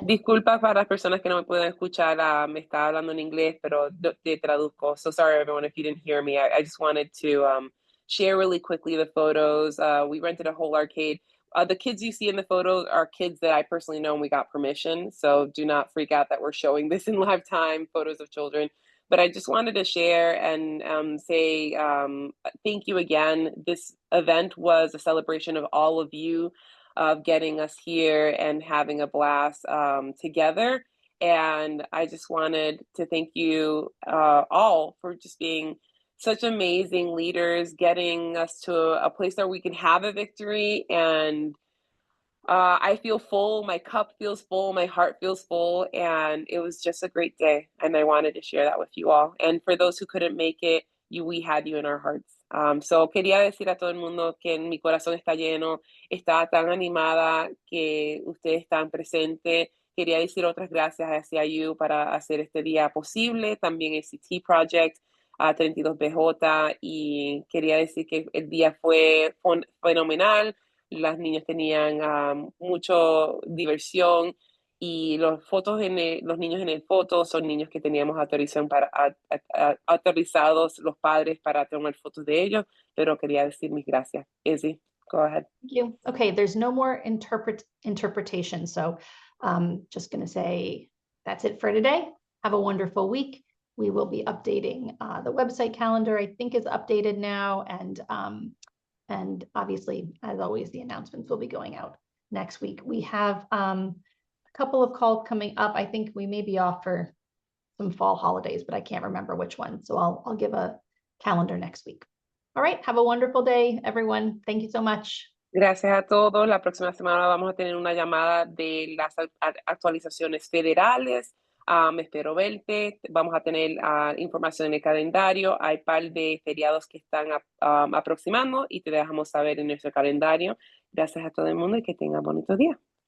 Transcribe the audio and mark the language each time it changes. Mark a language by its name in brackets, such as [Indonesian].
[Spanish] Disculpa para las personas que no me pueden escuchar. Me estaba hablando en inglés, pero te traduzco. [English] So sorry, everyone, if you didn't hear me. I just wanted to share really quickly the photos. We rented a whole arcade. The kids you see in the photos are kids that I personally know and we got permission. So do not freak out that we're showing this in live time, photos of children. But I just wanted to share and say thank you again. This event was a celebration of all of you, of getting us here and having a blast together. And I just wanted to thank you all for just being such amazing leaders, getting us to a place where we can have a victory. And I feel full, my cup feels full, my heart feels full, and it was just a great day. And I wanted to share that with you all. And for those who couldn't make it, we had you in our hearts. [Spanish] So quería decir a todo el mundo que mi corazón está lleno, está tan animada que ustedes están presentes. Quería decir otras gracias hacia [English] you [Spanish] para hacer este día posible, también el CT Project, 32BJ, y quería decir que el día fue fenomenal. Las niños tenían mucho diversión y los los niños en el foto son niños que teníamos autorización para autorizados los padres para tomar fotos de ellos, pero quería decir mis gracias. [English] Izzy, go ahead. Thank you. Okay, there's no more interpretation. So just going to say that's it for today. Have a wonderful week. We will be updating the website calendar, I think is updated now. And obviously, as always, the announcements will be going out next week. We have a couple of calls coming up. I think we may be off for some fall holidays, but I can't remember which one. So I'll give a calendar next week. All right, have a wonderful day, everyone. Thank you so much. [Spanish] Gracias a todos. La próxima semana vamos a tener una llamada de las actualizaciones federales. Espero verte. Vamos a tener información en el calendario. Hay un par de feriados que están aproximando y te dejamos saber en nuestro calendario. Gracias a todo el mundo y que tengan bonito día.